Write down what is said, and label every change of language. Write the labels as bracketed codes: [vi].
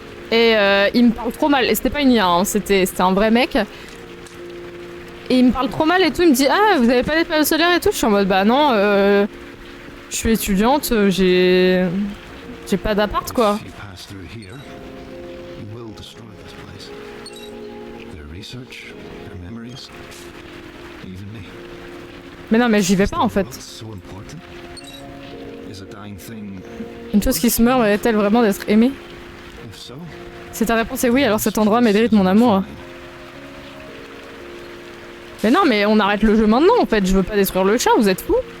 [fr] Et il me parle trop mal. Et c'était pas une IA, hein, c'était un vrai mec. Et il me parle trop mal et tout. Il me dit ah, vous avez pas des panneaux solaires et tout. Je suis en mode bah non, je suis étudiante, j'ai pas d'appart quoi. [en] If you pass through here, you will destroy this place. Their research, their memories, even me. [fr] Mais non, mais j'y vais pas en fait. [en] What's so important? Is a dying thing? [fr] Une chose qui se meurt mérite-t-elle vraiment d'être aimée? [en] If so, [fr] Si ta réponse est oui, alors cet endroit mérite mon amour. Mais non, mais on arrête le jeu maintenant en fait. Je veux pas détruire le chat, vous êtes fous?